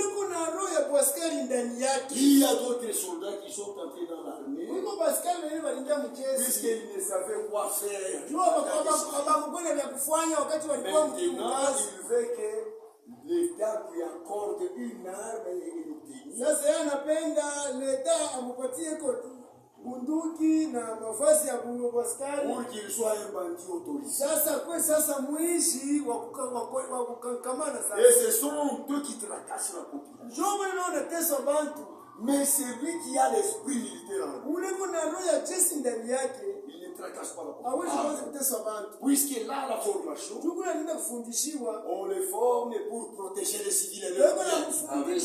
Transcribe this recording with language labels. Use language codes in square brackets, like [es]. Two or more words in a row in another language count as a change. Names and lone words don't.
[fr] Il y a d'autres soldats qui sont entrés dans l'armée puisqu'ils ne savaient quoi faire. Maintenant, il veut que l'État lui accorde une arme et une [sw] bunduki na mavazi ya askari [fr] pour qu'il soit un bandit autorisé. [sw] Sasa mwishi wa kukangamana sasa. [fr] Et ce sont eux qui tracassent la population. Mais celui qui a l'esprit militaire en lui, il ne tracasse pas la population. Puisque là, la formation, on les forme pour protéger les civils et leurs biens.